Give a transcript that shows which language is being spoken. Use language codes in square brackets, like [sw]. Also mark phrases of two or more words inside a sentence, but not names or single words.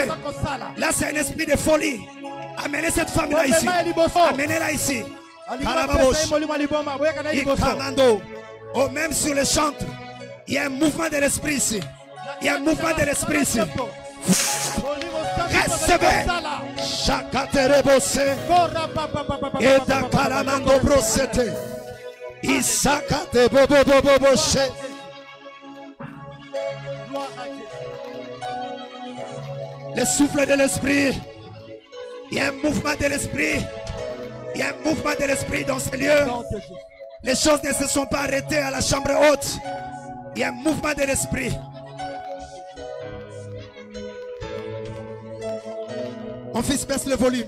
[fr] Là, c'est un esprit de folie. Amenez cette femme-là ici. Amenez-la ici. Oh, même sur le chantre, il y a un mouvement de l'esprit ici. Il y a un mouvement de l'esprit ici. Recevez. Chakaterebose. Et d'Akaramando Brosete. Isakate Boboboboshe. Le souffle de l'esprit. Il y a un mouvement de l'esprit. Il y a un mouvement de l'esprit dans ce lieu. Les choses ne se sont pas arrêtées à la chambre haute. Il y a un mouvement de l'esprit. Mon fils, baisse le volume.